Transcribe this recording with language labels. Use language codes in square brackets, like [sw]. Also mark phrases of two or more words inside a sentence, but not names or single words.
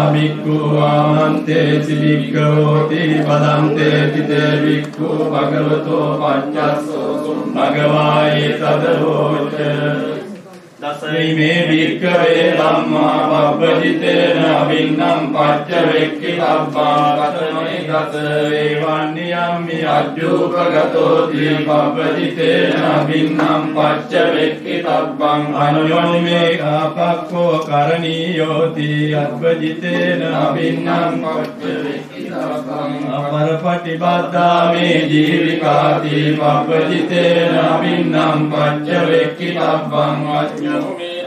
[pi] භික්ඛු ආමන්තේසි භික්ඛවෝති පදන්තේති තේ භික්ඛු භගවතෝ පච්චස්සෝ භගවායේ තදවෝච දසයි මේ භික්ඛවේ ධම්මා පබ්බජිතේන අවින්නම් පච්ච වෙක්ඛි තබ්බා කතමේ ගත වේවන්නියම්මි අජ්ජූපගතෝ දී පබ්බජිතේන අවින්නම් පච්ච වෙක්ඛි තබ්බං අනුයෝනිමේ ආපක්ඛෝ කරණීයෝති අබ්බජිතේන අවින්නම් පච්ච වෙක්ඛි තබ්බං අපරපටිබද්දා මේ ජීවිකාති පබ්බජිතේන අවින්නම් පච්ච වෙක්ඛි තබ්බං